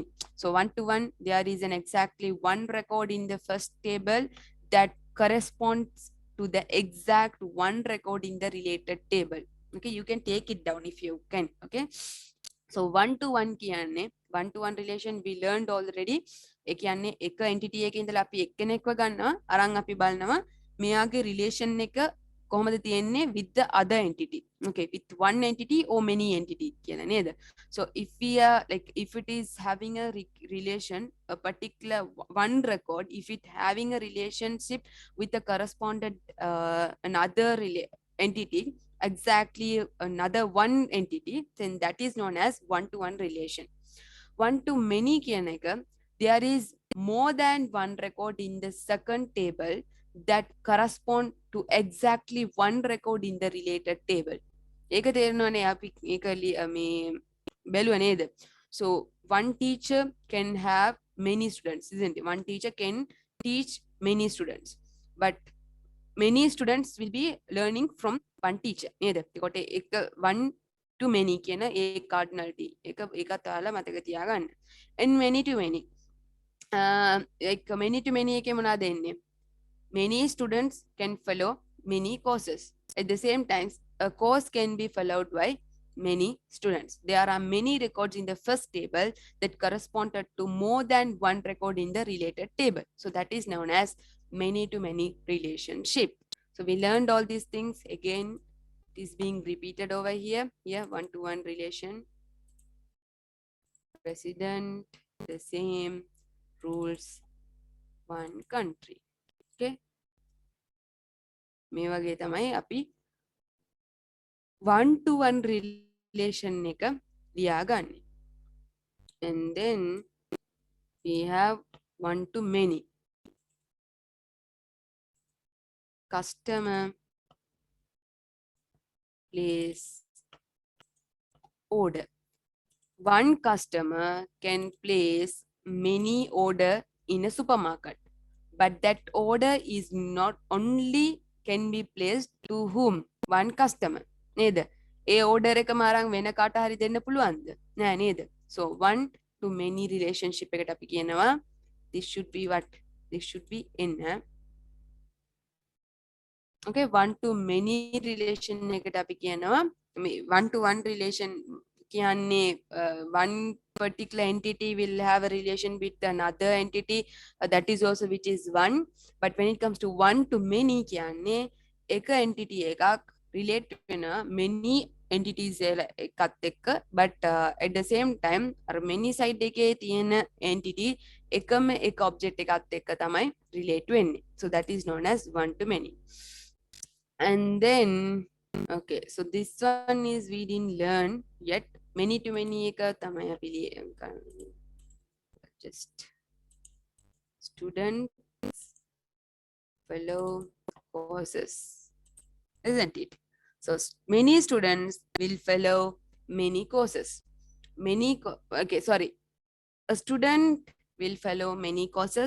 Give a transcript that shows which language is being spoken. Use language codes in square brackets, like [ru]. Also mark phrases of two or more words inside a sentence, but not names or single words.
[en] So 1-to-1 there is an exactly one record in the first table that corresponds to the exact one record in the related table. Okay, you can take it down if you can. Okay, so 1-to-1 කියන්නේ 1-to-1 relation we learned already. [si] ඒ කියන්නේ එක entity එකේ ඉඳලා අපි එක්කෙනෙක්ව ගන්නවා අරන් අපි බලනවා මෙයාගේ relation එක කොහොමද තියෙන්නේ [en] with the other entity. Okay, with one entity or many entity [si] කියලා නේද? [en] So if we are like if it is having a relation, a particular one record, if it having a relationship with the correspondent another entity, exactly another one entity, then that is known as one to one relation. One to many [si] කියන එක, [en] there is more than one record in the second table that correspond to exactly one record in the related table. [si] ඒක තේරෙනවනේ අපි ඒක මේ බැලුවා නේද? [en] So one teacher can have many students, isn't it? One teacher can teach many students, but many students will be learning from one teacher නේද? [si] ඒකට එක [en] one to many [si] කියන ඒ cardinality ඒකත් ඔයාලා මතක තියාගන්න. [en] And many to many like many to many [si] එකේ මොනවද එන්නේ? [en] Many students can follow many courses. At the same time, a course can be followed by many students. There are many records in the first table that corresponded to more than one record in the related table. So that is known as many to many relationship. So we learned all these things. Again, it is being repeated over here. Here, one to one relation. President, the same rules, one country. [si] Okay. මේ වගේ තමයි අපි [en] one to one relation [si] එක ලියාගන්නේ. [en] And then we have one to many. Customer, place, order. One customer can place many order in a supermarket, but that order is not only can be placed to whom? One customer. [si] නේද? ඒ order එකම අරන් වෙන කාට හරි දෙන්න පුළුවන්ද? නෑ නේද? [en] So one to many relationship [si] එකට අපි කියනවා [en] this should be what? This should be in. Okay, one to many relation [si] එකට අපි කියනවා [en] one to one relation කියන්නේ one particular entity will have a relation with another entity that is also which is one, but when it comes to one to many [si] කියන්නේ එක entity එකක් relate වෙන many entities එකත් එක්ක, [en] but at the same time [si] අර [en] many side [si] එකේ තියෙන entity එකම එක object එකත් එක්ක තමයි relate වෙන්නේ. [en] So that is known as one to many. And then okay, so this one is we didn't learn yet. Many to many [si] එක තමයි අපි [en] just students follow courses, isn't it? So many students will follow many courses. Okay, sorry, a student will follow many courses.